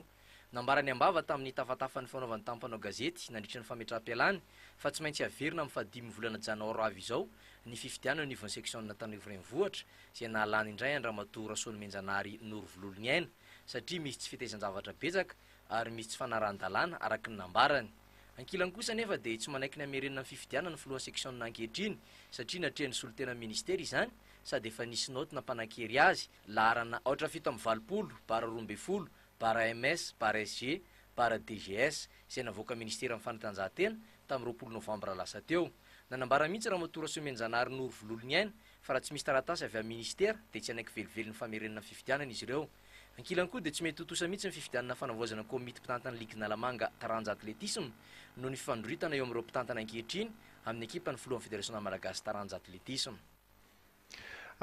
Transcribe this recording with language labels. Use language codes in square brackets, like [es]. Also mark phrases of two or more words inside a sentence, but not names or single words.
[mg] Nambarany ambava tamin'ny tafatafan'ny fanaovany tampanao gazety nandritra ny fametra-pialany fa tsy maintsy averina amin'ny 5 volana janoara avy izao ny fifidianana eo anivon'ny section Tanora Renivohitra izay nahalany indray Andramatoa Rasoany Menjanary Norovololony aina satria misy tsy fitaizan-javatra betsaka ary misy tsy fanaran-dalàna araka ny nambarany. Ankilany kosa nefa dia tsy manaiky ny amerenana ny fifidianana ny filohan'ny section ankehitriny satria natrehan'ny solotena ministera izany sady efa nisy note nampanan-kery azy laharana 720 bara 12 bara MS, bara SG, bara DGS izay navoaka ministera amin'ny fanatanjahantena tamin'ny 20 novambra lasa teo. Nanambara mihitsy Ramatoa Rasoa Menjanary Norovololony aina fa raha tsy misy taratasy avy amin'ny ministera dia tsy anaiky velively ny famerenana fifidianana izy ireo. Ankilany koa dia tsy mety totosa mihitsy ny fifidianana fanavoazana komity mpitantana Ligue Nalamanga taranja atletisme no ny fifandroitana eo amin'ireo mpitantana ankehitriny amin'ny ekipa ny filohan'ny Fédération malagasy taranja atletisme.